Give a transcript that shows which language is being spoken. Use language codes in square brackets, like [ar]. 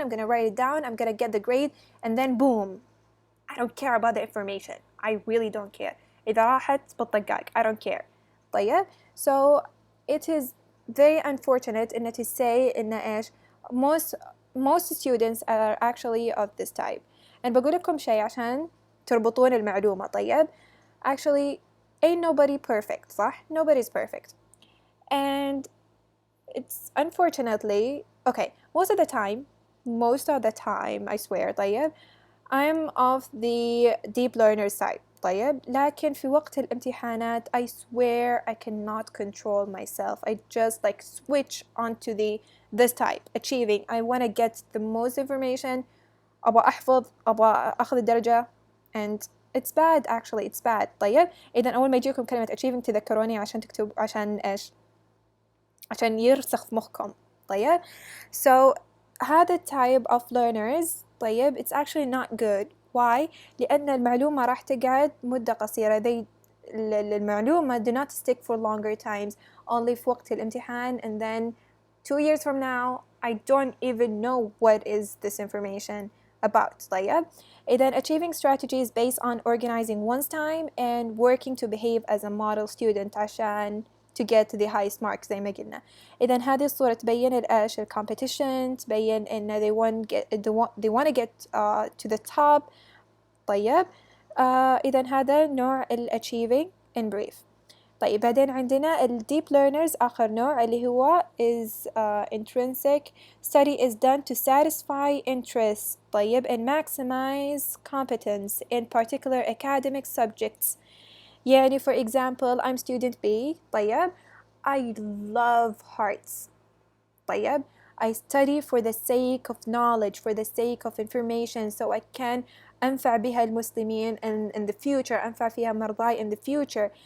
[en] I'm gonna write it down, I'm gonna get the grade and then boom. I don't care about the information. I really don't care. [ar] اذا راحت بالطقاق [en] I don't care. [ar] طيب [en] so it is very unfortunate [ar] ان [en] to say [ar] ان ايش [en] most students are actually of this type. [ar] and بقول لكم شيء عشان تربطون المعلومة. طيب [en] actually ain't nobody perfect [ar] صح؟ [en] nobody's perfect and it's unfortunately okay most of the time I swear [ar] طيب [en] I'm of the deep learner side. [ar] طيب لكن في وقت الامتحانات [en] I swear I cannot control myself. I just like switch onto this type achieving. I want to get the most information. [ar] أبغى أحفظ، أبغى أخذ الدرجة [en] and it's bad actually, it's bad. [ar] طيب إذا أول ما يجيكم كلمة achieving تذكروني عشان تكتب عشان إيش عشان يرسخ في مخكم. طيب [en] so [ar] هذا [en] type of learners [ar] طيب [en] it's actually not good. why؟ [ar] لأن المعلومة راح تقعد مدة قصيرة. المعلومة [en] do not stick for longer times, only [ar] في وقت الامتحان [en] and then 2 years from now I don't even know what is this information about. [ar] طيب إذا [en] achieving strategies based on organizing one's time and working to behave as a model student [ar] عشان [en] to get the highest marks [ar] زي ما قلنا. إذا هذه الصورة تبين الإيش competition، تبين إن [en] they want to get to the top. [ar] طيب إذا هذا نوع [en] achieving in brief. [ar] طيب بعدين عندنا [en] deep learners [ar] آخر نوع اللي هو [en] is intrinsic. Study is done to satisfy interest [ar] طيب [en] and maximize competence in particular academic subjects. [ar] يعني [en] for example I'm student B [ar] طيب [en] I love hearts. [ar] طيب [en] I study for the sake of knowledge, for the sake of information, so I can [ar] أنفع بها المسلمين [en] in the future, [ar] أنفع فيها مرضاي [en] in the future.